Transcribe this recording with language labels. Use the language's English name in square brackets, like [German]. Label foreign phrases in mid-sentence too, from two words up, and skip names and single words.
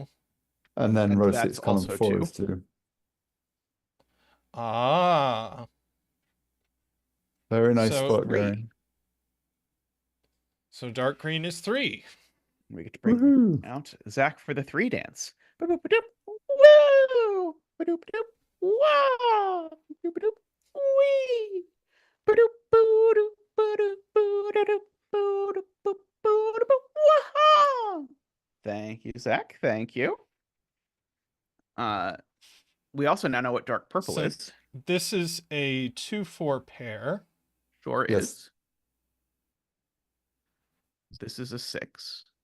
[English] And then And row that's 6, column also 4 2. is 2. Ah, Very nice so spot, 3. Gary. so dark green is 3. We get to bring Woohoo! out Zach for the 3 dance. Ba-doop-ba-doop. Woo! Ba-doop-ba-doop. Wow! Ba-doop-ba-doop. Wee! Ba-doop, boo-doop, ba-doop, boo-da-doop, boo-doop, boop, boo-da-boop. Wah-ha! Thank you, Zach. Thank you. We also now know what dark purple So is. this is a 2-4 pair. Sure Yes. is. This is a 6.